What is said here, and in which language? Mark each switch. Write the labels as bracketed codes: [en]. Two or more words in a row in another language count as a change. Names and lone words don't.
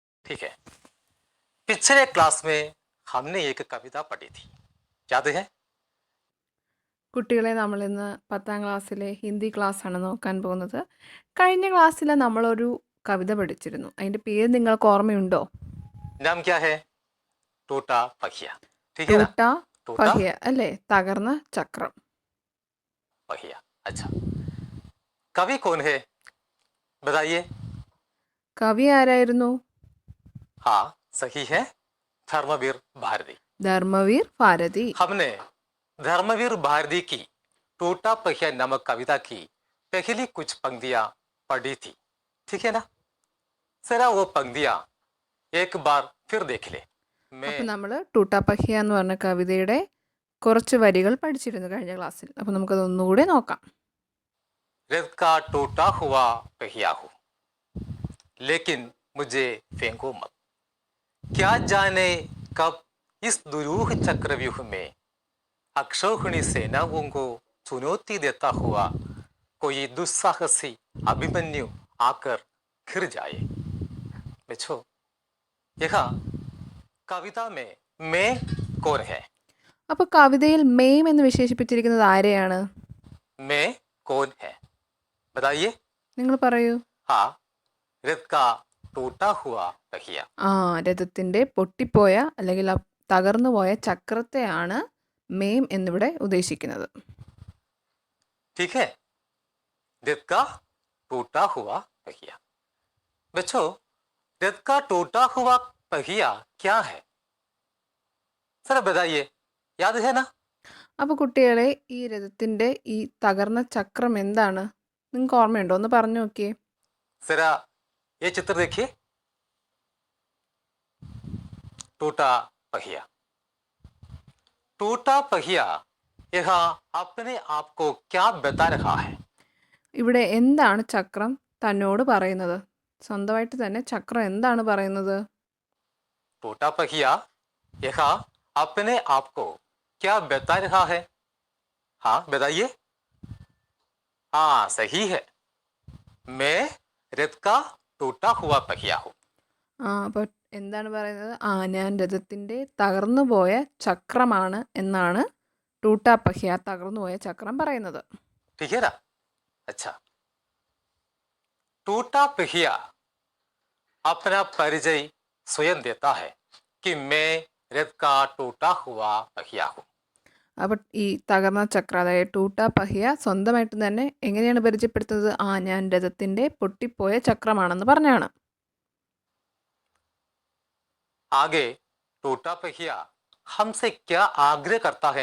[hi] ठीक है। पिछले क्लास में हमने एक कविता पढ़ी थी, याद है? [ml] കുട്ടികളെ നമ്മളിന്ന് 10ാം ക്ലാസ്സിലെ ഹിന്ദി ക്ലാസ്സാണ് നോക്കാൻ പോകുന്നത്. കഴിഞ്ഞ ക്ലാസ്സിൽ നമ്മളൊരു കവിത പഠിച്ചിരുന്നു. അതിൻ്റെ പേര് നിങ്ങൾക്ക് ഓർമ്മയുണ്ടോ? [hi] नाम क्या है? टूटा पहिया। ठीक है ना? ടൂട്ട टूटा [ml] പഹിയ അല്ലേ? തകർന്ന ചക്രം. [hi] पहिया। अच्छा, कवि कौन है बताइए? [ml] കവി ആരായിരുന്നു? [hi] हाँ, सही है, धर्मवीर भारती। [ml] ധർമ്മവീർ ഭാരതി. [hi] हमने धर्मवीर भारती की टूटा पहिया नामक कविता की पहली कुछ पंक्तियां पढ़ी थी, ठीक है ना? जरा वो पंक्तियां एक बार फिर देख ले। मैं [ml] അപ്പോൾ നമ്മൾ ടൂട്ട പഹിയ എന്ന് പറഞ്ഞ കവിതയുടെ കുറച്ച് വരികൾ പഠിച്ചിരുന്നു കഴിഞ്ഞ ക്ലാസ്സിൽ. അപ്പോൾ നമുക്കത് ഒന്നുകൂടെ നോക്കാം. [hi] रेत का टूटा हुआ पहिया हूँ, लेकिन मुझे फेंको मत। क्या जाने कब इस दुरूह चक्रव्यूह में अक्षौहिणी सेनाओं को चुनौती देता हुआ कोई दुस्साहसी अभिमन्यु आकर घिर जाए। बच्चों, यहाँ कविता में मैं कौन है? [ml] അപ്പോൾ കവിതയിൽ മെയിം എന്ന് വിശേഷിപ്പിച്ചിരിക്കുന്നത് ആരെയാണ്? [hi] मैं कौन है बताइए? [ml] നിങ്ങൾ പറയൂ. [hi] हाँ, रेत का टूटा हुआ पहिया। [ml] രഥത്തിൻ്റെ പൊട്ടിപ്പോയ അല്ലെങ്കിൽ തകർന്നു പോയ ചക്രത്തെയാണ് മെയിം എന്നിവിടെ ഉദ്ദേശിക്കുന്നത്. [hi] ठीक है, रेत का टूटा हुआ पहिया। बच्चों, रेत का टूटा हुआ पहिया क्या है? सर बताइए, याद है ना? [ml] അപ്പോൾ കുട്ടികളെ, ഈ രഥത്തിൻ്റെ ഈ തകർന്ന ചക്രം എന്താണ്? നിങ്ങൾക്ക് ഓർമ്മയുണ്ടോ? ഒന്ന് പറഞ്ഞു നോക്കിയേ. [hi] जरा ये चित्र देखिए, टूटा पहिया। टूटा पहिया यह अपने आप को क्या बता रहा है? [ml] ഇവിടെ എന്താണ് ചക്രം തന്നോട് പറയുന്നത്? സ്വന്തമായിട്ട് തന്നെ ചക്രം എന്താണ് പറയുന്നത്? [hi] टूटा पहिया यह अपने आप को क्या बता रहा है? हाँ बताइए। हाँ, सही है, मैं रेत का टूटा हुआ पहिया हूँ। [ml] അപ്പോൾ എന്താണ് പറയുന്നത്? ഞാൻ രഥത്തിൻ്റെ തകർന്നു പോയ ചക്രമാണ് എന്നാണ് ടൂട്ടാ പഹിയ, തകർന്നു പോയ ചക്രം പറയുന്നത്. [hi] ठीक है ना? अच्छा, टूटा पहिया अपना परिचय स्वयं देता है कि मैं रेत का टूटा हुआ पहिया हूँ। [ml] അപ്പോൾ ഈ തകർന്ന ചക്രം, അതായത് ടൂട്ടാ പഹിയ സ്വന്തമായിട്ട് തന്നെ എങ്ങനെയാണ് പരിചയപ്പെടുത്തുന്നത്? ഞാൻ രഥത്തിൻ്റെ പൊട്ടിപ്പോയ ചക്രമാണെന്ന് പറഞ്ഞാണ്. [hi] आगे टूटा पहिया हमसे क्या आग्रह करता है?